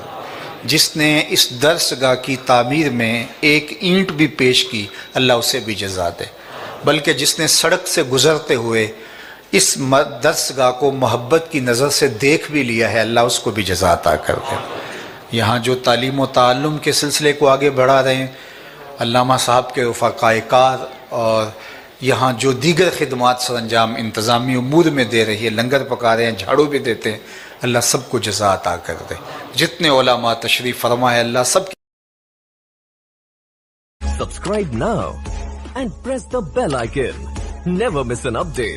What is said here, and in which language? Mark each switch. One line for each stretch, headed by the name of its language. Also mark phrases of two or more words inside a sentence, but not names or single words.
Urdu: جس نے اس درس گاہ کی تعمیر میں ایک اینٹ بھی پیش کی، اللہ اسے بھی جزا دے، بلکہ جس نے سڑک سے گزرتے ہوئے اس درس گاہ کو محبت کی نظر سے دیکھ بھی لیا ہے، اللہ اس کو بھی جزا عطا کر دے۔ یہاں جو تعلیم و تعلم کے سلسلے کو آگے بڑھا رہے ہیں علامہ صاحب کے رفقائے کار، اور یہاں جو دیگر خدمات سر انجام انتظامی امور میں دے رہی ہے، لنگر پکا رہے ہیں، جھاڑو بھی دیتے ہیں، اللہ سب کو جزا عطا کر دے۔ جتنے علماء تشریف فرما ہے، اللہ سب کی
English: Subscribe now and press the bell icon. Never miss an update.